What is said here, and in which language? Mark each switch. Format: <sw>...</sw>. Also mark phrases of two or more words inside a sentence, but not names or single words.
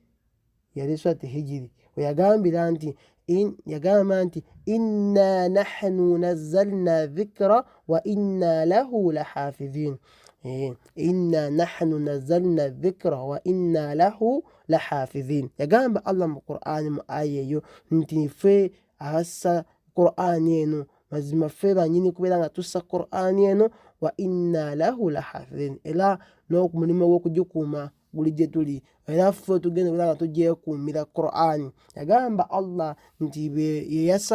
<lg>weyagambira nti yagamba nti</lg> <ar>إنا نحن نزلنا الذكر وإنا له لحافظون إنا نحن نزلنا الذكر وإنا له لحافظون</ar> <lg>yagamba Allah mu Qur'ani mu aya eyo nti ffe assa Qur'an eno mazima ffe banyini kubeera nga tussa Qur'an eno</lg> <ar>وإنا له لحافظون</ar> <lg>era n'omulimu gw'okugikuuma guli gye tuli era ffe tugenda kubeera nga tugyekuumira Qur'an yagamba Allah nti yeyassa</lg>